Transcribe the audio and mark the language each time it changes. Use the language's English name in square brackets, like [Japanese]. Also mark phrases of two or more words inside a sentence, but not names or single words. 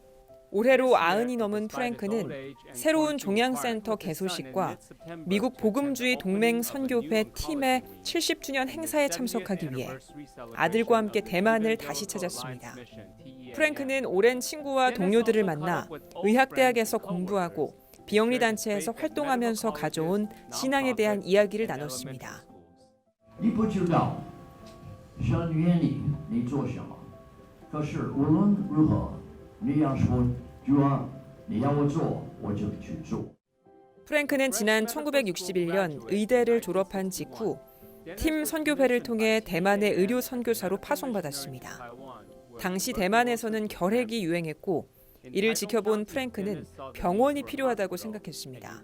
[Korean] 올해로 90이 넘은 프랭크는 새로운 종양센터 개소식과 미국 복음주의 동맹 선교회 팀의 70주년 행사에 참석하기 위해 아들과 함께 대만을 다시 찾았습니다. 프랭크는 오랜 친구와 동료들을 만나 의학대학에서 공부하고 비영리 단체에서 활동하면서 가져온 신앙에 대한 이야기를 나눴습니다. [Chinese] 你不知道神愿意你做什么，可是无论如何，你要说主啊，你要我做，我就去做。 [Korean] 프랭크는 지난 1961년 의대를 졸업한 직후 팀 선교회를 통해 대만의 의료 선교사로 파송받았습니다. 당시 대만에서는 결핵이 유행했고 이를 지켜본 프랭크는 병원이 필요하다고 생각했습니다.